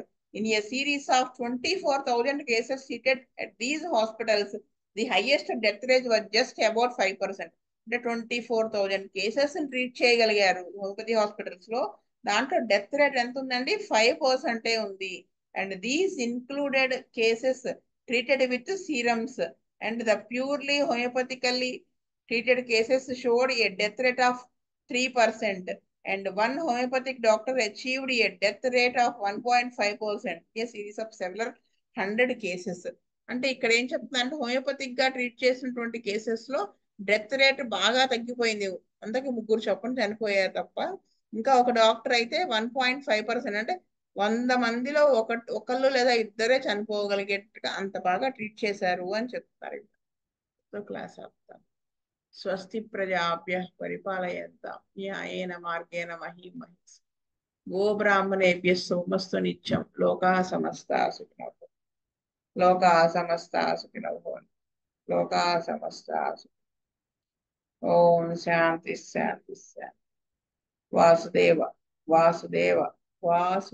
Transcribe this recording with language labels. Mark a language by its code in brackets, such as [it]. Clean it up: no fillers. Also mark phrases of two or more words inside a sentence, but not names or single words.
[en] in a series of 24,000 cases treated at these hospitals the highest death rate was just about 5%. [te] అంటే 24,000 [en] cases treat [te] చేయగలిగారు [en] homeopathy hospitals [te] లో, దాంట్లో [en] death rate [te] ఎంత ఉందండి, 5% ఉంది. [en] and these included cases treated with serums and the purely homeopathically treated cases showed a death rate of 3%. And one homeopathic doctor achieved a death rate of 1.5%. A series of several hundred cases. [te] అంటే ఇక్కడ ఏం చెప్తుందంటే హోమియోపతిక్ గా ట్రీట్ చేసినటువంటి కేసెస్ లో [en] death rate [te] బాగా తగ్గిపోయింది, అందుకే 3 చొప్పున చనిపోయారు తప్ప. ఇంకా ఒక డాక్టర్ అయితే 1.5%, అంటే 100 మందిలో ఒకళ్ళు లేదా ఇద్దరే చనిపోగలిగేట్టుగా అంత బాగా ట్రీట్ చేశారు అని చెప్తారు. క్లాస్ ఆపుతాను. [sa] స్వస్తి ప్రజాభ్యః పరిపాలయంతాం న్యాయేన మార్గేణ మహీం మహీష్. గోబ్రాహ్మణేభ్యः సోమస్తు నిత్యం. లోకాః సమస్తాః సుఖినో భవంతు. లోకాః సమస్తాః సుఖినో భవంతు. లోకాః సమస్తాః సుఖినో భవంతు. ఓం శాంతి శాంతి శాంతి. వాసుదేవ వాసుదేవ వాసు